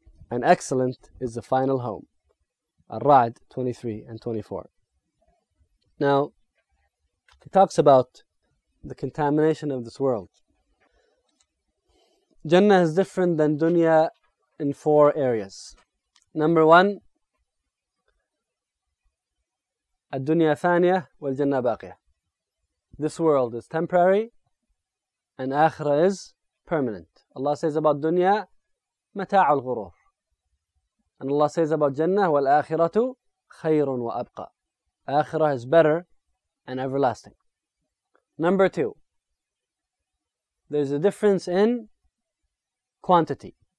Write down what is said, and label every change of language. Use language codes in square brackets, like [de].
[en] And excellent is the final home. Ar-Ra'd 23 and 24. Now, he talks about the contamination of this world. Jannah is different than dunya in four areas. Number one, [ar] الدنيا ثانية والجنة باقية. [en] This world is temporary and akhirah is permanent. Allah says about dunya, [ar] متاع الغرور. [en] And Allah says about Jannah, [ar] والآخرة خير وأبقى. [en] Akhirah is better and everlasting. Number two, there's a difference in quantity.